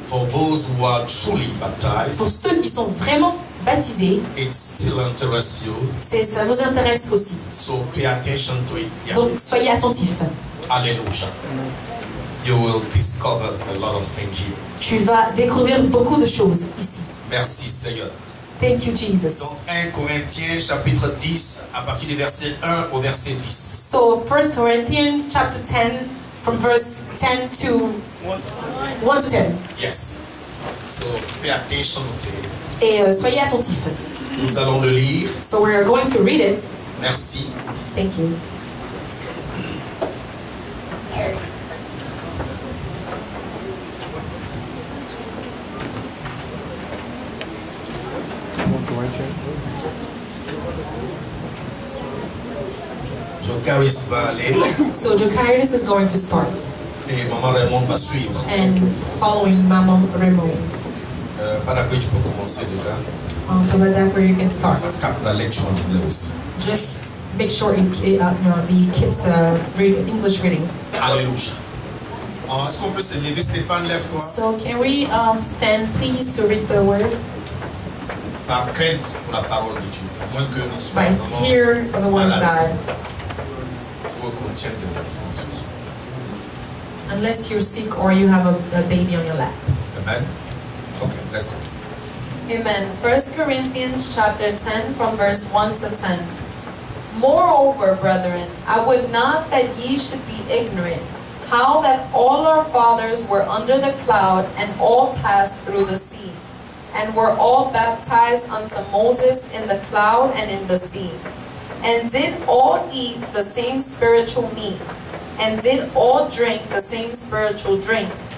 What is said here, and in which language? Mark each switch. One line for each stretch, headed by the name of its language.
English: for those who are truly baptized,
French: pour ceux qui sont vraiment baptisés,
English: it still interests you.
French: ça vous intéresse aussi.
English: So pay attention to it. Yeah.
French: Donc soyez attentifs.
English: Hallelujah. You will discover a lot of things here.
French: Tu vas découvrir beaucoup de choses ici. Merci Seigneur.
English: Thank you, Jesus.
French: Donc 1 Corinthiens chapitre 10 à partir du verset 1 au verset 10.
English: So 1 Corinthians chapter 10 from verse 10 to 1 to 10. Yes. So pay attention to it.
French: Et soyez attentifs. Nous allons le lire.
English: So we're going to read it.
French: Merci.
English: Thank you.
French: Jocaris va aller
English: So Jocaris is going to start.
French: et Maman Raymond va suivre.
English: And following Mama Raymond.
French: Padagoué, tu peux commencer déjà.
English: Pavadakar, you can start.
French: Ça capte la lecture en anglais aussi.
English: Just make sure he keeps the English reading.
French: Alléluia. Est-ce qu'on peut se lever? Stéphane, lève-toi.
English: So can we stand please to read the word?
French: Par crainte pour la parole de Dieu. À moins que nous soyons
English: By
French: vraiment
English: fear for the word of
French: malades.
English: God.
French: Ou qu'on tienne des enfants.
English: Unless you're sick or you have a baby on your lap. Amen. Okay, let's go. Amen. 1 Corinthians chapter 10 from verse 1 to 10. Moreover, brethren, I would not that ye should be ignorant, how that all our fathers were under the cloud, and all passed through the sea, and were all baptized unto Moses in the cloud and in the sea, and did all eat the same spiritual meat, and did all drink the same spiritual drink.